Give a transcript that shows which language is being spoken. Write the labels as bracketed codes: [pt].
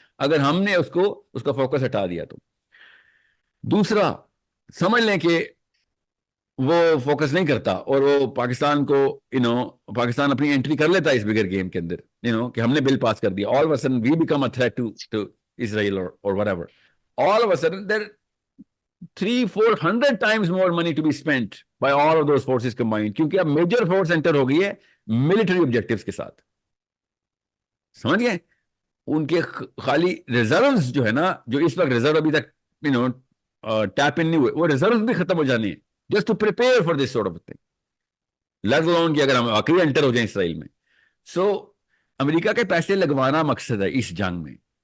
[ur] اگر ہم نے اس کا فوکس ہٹا دیا تو. دوسرا، سمجھ لیں کہ وہ فوکس نہیں کرتا اور وہ پاکستان کو پاکستان اپنی انٹری کر لیتا ہے اس بگر گیم کے اندر، کہ ہم نے بل پاس کر دیا. [en] All of a sudden we became a threat to Israel اور whatever. All of a sudden there 300-400 times more money to be spent by all of those forces combined، [ur] کیونکہ اب میجر فورس انٹر ہو گئی ہے military objectives کے ساتھ. سمجھ گئے؟ ان کے خالی ریزروز جو ہے نا، جو اس وقت ریزرو ابھی تک ٹیپ ان نہیں ہوئے، وہ ریزروز بھی ختم ہو جانے ہیں [en] just to prepare for this sort of thing. let alone [ur] کہ اگر ہم آخری انٹر ہو جائیں اسرائیل میں. سو امریکہ کے پیسے لگوانا مقصد ہے اس جنگ میں.